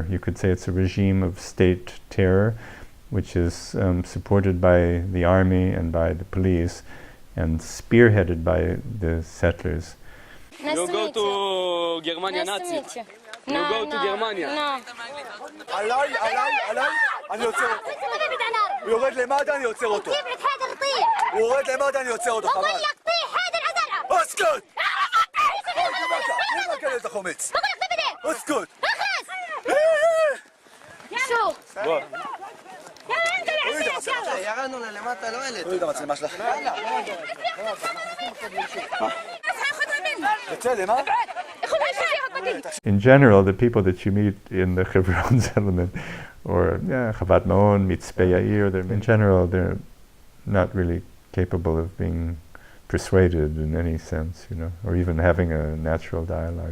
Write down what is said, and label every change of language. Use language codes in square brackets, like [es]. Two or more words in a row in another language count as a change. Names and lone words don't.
[en] You could say it's a regime of state terror, which is supported by the army and by the police, and spearheaded by the settlers. You go to Germany Nazi. You go to Germany. [he] עליי, אני עוצר אותו. הוא יורד למטה, אני עוצר אותו. הוא יורד למטה, אני עוצר אותו, חבל. [ar] اسكت! ليه ما كلت خميس؟ اسكت! شو؟ [he] ירדנו למטה, לא ילד. תוריד את המצלמה שלך. בצלם, אה? [en] In general, the people that you meet in the Hebron settlement, or Havat Ma'on, Mitzpeh Yair, in general, they're not really capable of being persuaded in any sense, you know, or even having a natural dialogue.